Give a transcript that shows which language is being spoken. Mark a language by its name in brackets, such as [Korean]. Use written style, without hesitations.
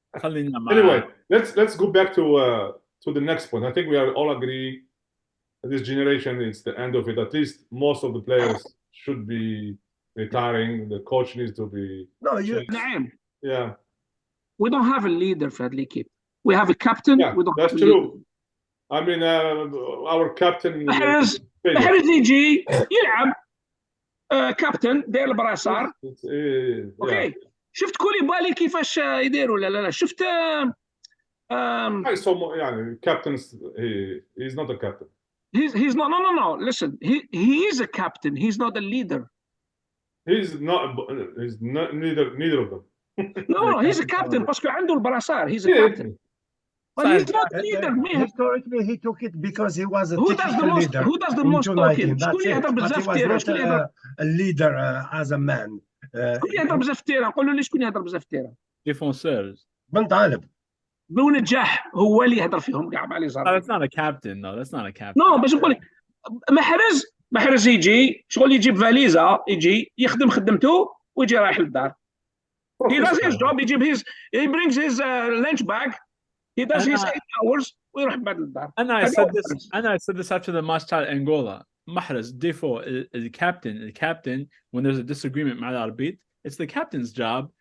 [English] Anyway, let's go back to the next point. I think we all agree that this generation is the end of it. At least most of the players should be retiring. The coach needs to be. No, [Arabic] نعم. [English] Yeah. We don't have a leader for the keep. We have a captain. Yeah, we don't that's have a true. leader. I mean, our captain. [Arabic] محرز يجي يلعب كابتن داير البراسار. اوكي. شفت كوليبالي كيفاش يدير ولا لا؟ شفت يعني [English] captain he's not a captain. He's not. No. Listen, he is a captain. He's not a leader. He's neither of them. No, he's a captain [Arabic] باسكو عنده البراسار. [English] He's a captain. But he's not a leader. Historically, he took it because he was a Who does the most talking? [Arabic] شكون يهضر بزاف تيرا؟ شكون يهضر [English] a leader as a man. [Arabic] شكون يهضر بزاف تيرا؟ نقولوا لي شكون يهضر بزاف تيرا؟ [French] Défenseurs. [Arabic] بن طالب. بونجاح هو اللي يهضر فيهم كاع مع لي زار. [English] That's not a captain. No, that's not a captain. [Arabic] No, باش نقول لك محرز يجي شغل يجيب فاليزا يجي يخدم خدمته ويجي رايح للدار. [English] He does his job. He brings his lunch bag. He does his 8 hours. [Arabic] ويروح بعد للدار. [English] And I said this after the match at Angola. Mahrez, default, the captain, when there's a disagreement [Arabic] مع الاربيط, [English] it's the captain's job.